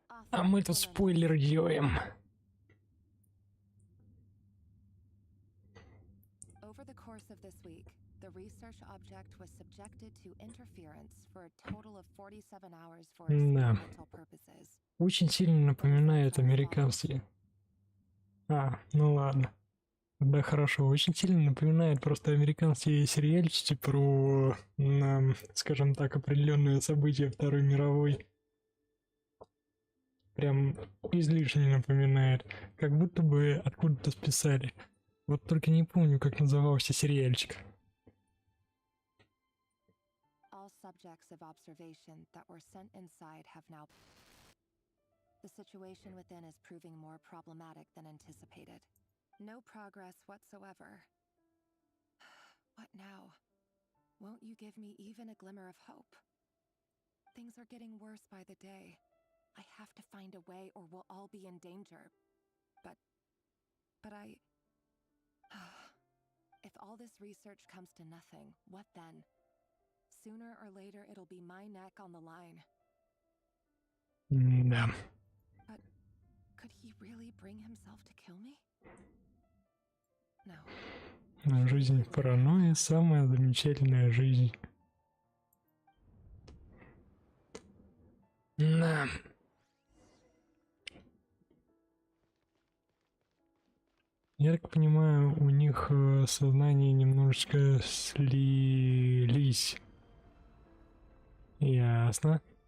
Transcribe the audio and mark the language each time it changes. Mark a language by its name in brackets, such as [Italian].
[Russian] А мы тут спойлер делаем. [English] Over the course of this week, the research object was subjected to interference for a total of 47 hours for experimental purposes. [Russian] Очень сильно напоминает американские. Ну ладно. Да, хорошо. Очень сильно напоминает просто американские сериальчики про, скажем так, определенные события Второй мировой. Прям излишне напоминает. Как будто бы откуда-то списали. Вот только не помню, как назывался сериальчик. [English] All subjects of observation that were sent inside have now... The situation within is proving more problematic than anticipated. No progress whatsoever. What now? Won't you give me even a glimmer of hope? Things are getting worse by the day. I have to find a way or we'll all be in danger. But I... If all this research comes to nothing, what then? Sooner or later it'll be my neck on the line. [Russian] Да. [English] But could he really bring himself to kill me? No. [Russian] Жизнь в паранойи — самая замечательная жизнь. Да. Я так понимаю, у них сознания немножечко слились. Ясно.